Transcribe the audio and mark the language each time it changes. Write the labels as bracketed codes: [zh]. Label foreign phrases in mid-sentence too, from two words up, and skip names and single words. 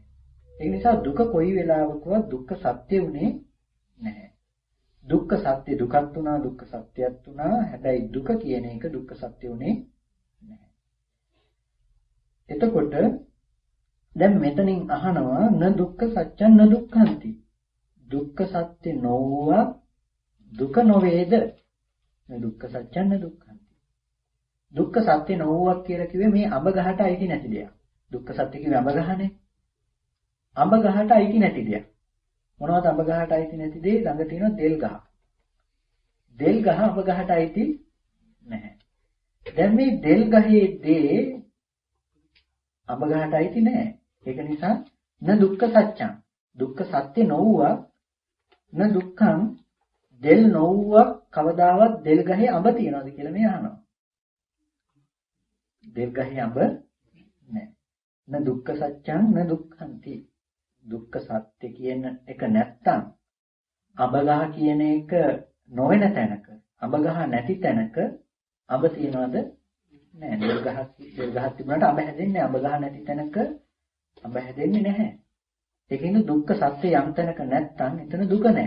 [si] ඒ නිසා දුක කොයි වෙලාවකවත් දුක්ඛ සත්‍ය උනේ නැහැ. දුක්ඛ සත්‍ය දුකක් තුනා දුක්ඛ සත්‍යයක් තුනා. හැබැයි දුක කියන එක දුක්ඛ සත්‍ය උනේ නැහැ. එතකොට දැන් මෙතනින් අහනවා [pi] න දුක්ඛ සත්‍යං න දුක්ඛන්ති. [si] දුක්ඛ සත්‍ය නොවුවා දුක නොවේද? [pi] න දුක්ඛ සත්‍යං න දුක්ඛන්ති. [si] දුක්ඛ සත්‍ය නොවුවක් කියලා කිව්වේ මේ අඹ ගහට අයිති නැති දෙයක්. දුක්ඛ සත්‍ය කිව්වේ අඹ ගහනේ. අඹ ගහට අයිති නැති දෙයක්. මොනවද අඹ ගහට අයිති නැති දේ? ළඟ තියෙන දෙල් ගහ. දෙල් ගහ අඹ ගහට අයිති නැහැ. දැන් මේ දෙල් ගහේ දේ අඹ ගහට අයිති නැහැ. ඒක නිසා [pi] න දුක්ඛ සත්‍යං. [si] දුක්ඛ සත්‍ය නොවුවා [pi] න දුක්ඛං. [si] දෙල් නොවුවා කවදාවත් දෙල් ගහේ අඹ තියනවද කියලා මේ අහනවා. දෙල් ගහේ අඹ නැහැ. [pi] න දුක්ඛ සත්‍යං න දුක්ඛන්ති. [si] දුක්ඛ සත්‍ය කියන එක නැත්තම් අඹ ගහ කියන එක නොවන තැනක, අඹ ගහ නැති තැනක අඹ තියනවද? නෑ. දෙල් ගහක් තිබුණාට අඹ හැදෙන්නේ අඹ ගහ නැති තැනක අඹ හැදෙන්නේ නැහැ. ඒකින්ද දුක්ඛ සත්‍ය යම් තැනක නැත්තම් එතන දුක නැහැ.